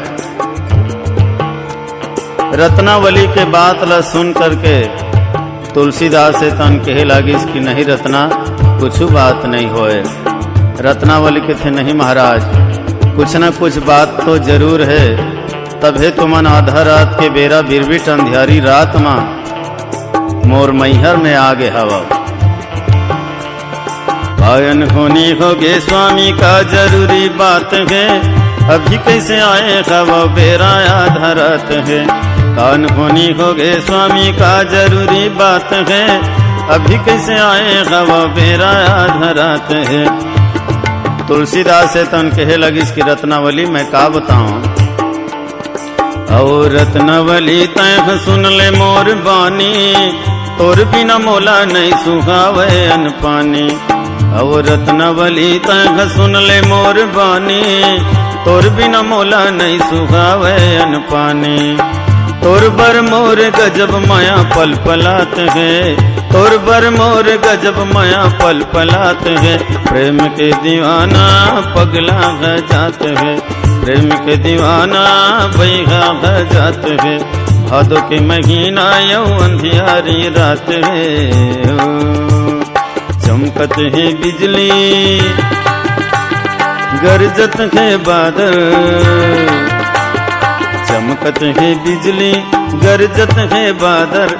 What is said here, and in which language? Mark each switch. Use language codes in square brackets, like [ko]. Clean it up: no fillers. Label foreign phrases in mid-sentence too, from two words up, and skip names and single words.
[hne] रत्नावली के बात ला सुन करके तुलसीदास से तन कहे लागिस कि नहीं रत्ना कुछ बात नहीं होए। रत्नावली के थे नहीं महाराज, कुछ न कुछ बात तो जरूर है, तभे तुमन आधा रात के बेरा बिरबिट अंधियारी रात में मोर मैहर में आगे हवा। आयन होनी होगे स्वामी का जरूरी बात है, अभी कैसे आए हवा बेरा आधा रात है। कान होनी होगे स्वामी का जरूरी बात है, अभी कैसे आए हवा बेरा आधा रात है। तुलसीदास से तन कहे लगिस कि रत्नावली मैं का बताऊं, और रत्नावली तैं सुन ले मोर बानी, तोर बिना मोला नहीं सुहावे अन पानी। अब रत्नावली तह सुन ले मोर बानी, तोर बिना मोला नहीं सुहावे अन पानी। तोर बर मोर गजब माया पल पलात है, तोर बर मोर गजब माया पल पलात है। प्रेम के दीवाना पगला है जात है, प्रेम के दीवाना बैगा है जात है। भादो के महीना यौ अंधियारी रात है, चमकत है बिजली गरजत है बादल, चमकत है बिजली गरजत है बादल।